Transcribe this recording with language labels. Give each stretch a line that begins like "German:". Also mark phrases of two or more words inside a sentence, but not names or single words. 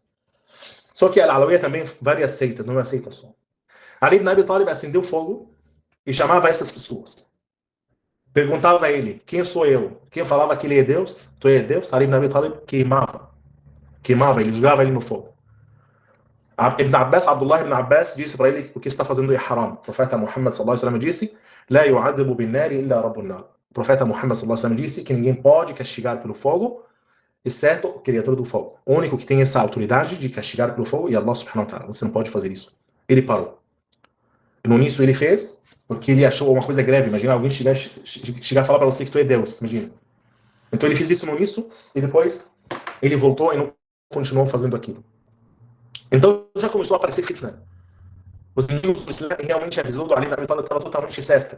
Portuguese: Só que Al-Alawiyya também várias seitas, não é uma seita só. Ali ibn Abi Talib acendeu fogo e chamava essas pessoas. Perguntava a ele, quem sou eu? Quem falava que ele é Deus? Tu é Deus? Ali ibn Abi Talib queimava. Ele jogava ele no fogo. Abdullah ibn Abbas disse para ele o que está fazendo é haram. O profeta Muhammad
Arabic: صلى الله عليه وسلم
Portuguese: disse:
Arabic: "لا يعذب بالنار إلا رب النار."
Portuguese: O profeta Muhammad
Arabic: صلى الله عليه وسلم
Portuguese: disse que ninguém pode castigar pelo fogo, exceto o criador do fogo. O único que tem essa autoridade de castigar pelo fogo é Allah
Arabic: سبحانه وتعالى.
Portuguese: Você não pode fazer isso. Ele parou. E no início ele fez porque ele achou uma coisa grave. Imagina alguém chegar e falar para você que tu é Deus. Imagina. Então ele fez isso no início e depois ele voltou e não continuou fazendo aquilo. Então já começou a aparecer fitna. os inimigos do Islã realmente a visão do Ali ibn Abi Talib estava totalmente certa.